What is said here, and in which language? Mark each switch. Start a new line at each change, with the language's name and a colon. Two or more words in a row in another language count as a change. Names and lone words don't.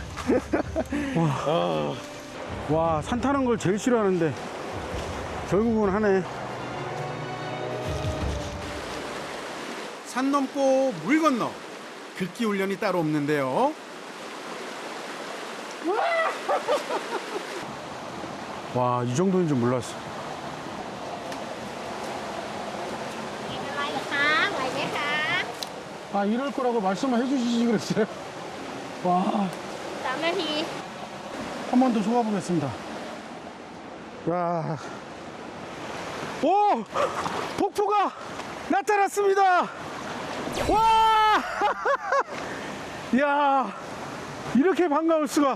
Korean: 와, 산 타는 걸 제일 싫어하는데 결국은 하네. 산 넘고 물 건너 극기 훈련이 따로 없는데요. 와, 이 정도인 줄 몰랐어.
Thai: อะไรเหรอคะไหวไหมคะ
Korean: 아, 이럴 거라고 말씀을 해주시지 그랬어요. 와,
Thai: 3 นาที
Korean: 한 번 더 속아보겠습니다. 야, 오, 폭포가 나타났습니다. 와, 야, 이렇게 반가울 수가.